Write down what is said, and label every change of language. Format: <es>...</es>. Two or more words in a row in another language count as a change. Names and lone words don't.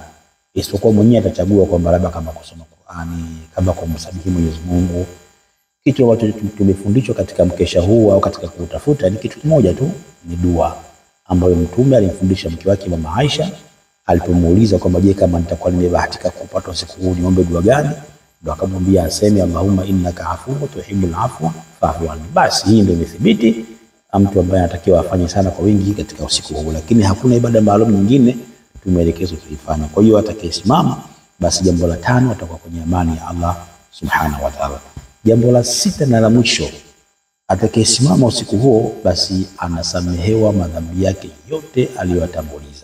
<sw>Isipokuwa mwenyewe atachagua kwamba labda kama kusoma Qur'ani, kama kumsabihi Mwenyezi Mungu. Kitu ambacho tumefundishwa katika mkesha huu au katika kutafuta ni kitu kimoja tu, ni dua ambayo Mtume alimfundisha mke wake Mama Aisha alipomuuliza kwamba je, kama nitakuwa nimebahatika kupata usiku huu niombe dua gani? Ndio akamwambia aseme</sw> <ar>اللهم إنك عفو تحب العفو فاعف عني.</ar> <sw>Basi hii ndio imethibiti mtu ambaye anatakiwa afanye sana kwa wingi katika usiku huu, lakini hakuna ibada maalum nyingine tumeelekezwa tuifanye. Kwa hiyo atakayesimama basi jambo la 5 atakuwa kwenye amani ya Allah</sw> <ar>سبحانه وتعالى.</ar> <sw>Jambo la 6 na la mwisho, atakayesimama usiku huo basi anasamehewa madhambi yake yote aliyoyatanguliza.</sw>